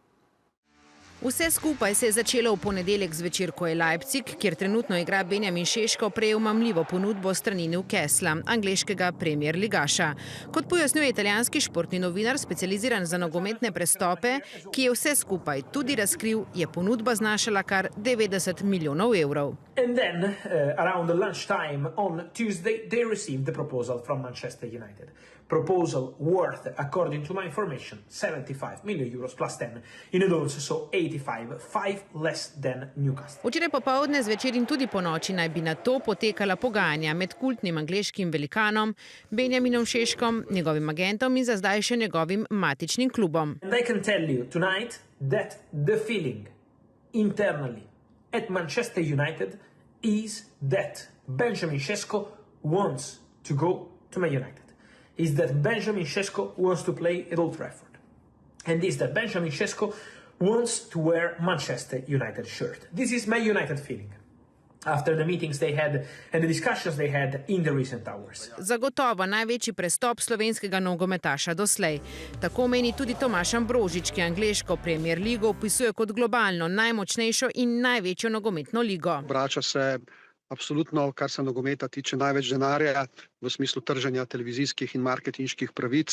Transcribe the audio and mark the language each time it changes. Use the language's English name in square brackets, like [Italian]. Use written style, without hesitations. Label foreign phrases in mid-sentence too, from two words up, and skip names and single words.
[Slovenian] Vse skupaj se je začelo v ponedeljek zvečer, ko je Leipzig, kjer trenutno igra Benjamin Šeško, prejel mamljivo ponudbo strani Newcastla, angleškega premier ligaša. Kot pojasnjuje italijanski športni novinar, specializiran za nogometne prestope, ki je vse skupaj tudi razkril, je ponudba znašala kar 90 milijonov evrov. [English] And then, around lunchtime on Tuesday, they received the proposal from Manchester United. Proposal worth, according to my information, 75 million euros plus 10 in advance, so 85, 5 less than Newcastle. [Slovenian] Včeraj popoldne, zvečer in tudi ponoči naj bi na to potekala pogajanja med kultnim angleškim velikanom Benjaminom Šeškom, njegovim agentom in za zdaj še njegovim matičnim klubom. [English] And I can tell you tonight that the feeling internally at Manchester United is that Benjamin Šeško wants to go to Man United. Is that Benjamin Šeško wants to play at Old Trafford. And is that Benjamin Šeško wants to wear Manchester United shirt. This is Man United feeling after the meetings they had and the discussions they had in the recent hours. [Slovenian] Zagotovo največji prestop slovenskega nogometaša doslej. Tako meni tudi Tomaž Ambrožič, ki angleško Premier ligo opisuje kot globalno najmočnejšo in največjo nogometno ligo. Vrača se absolutno, kar se nogometa tiče, največ denarja v smislu trženja televizijskih in marketinških pravic.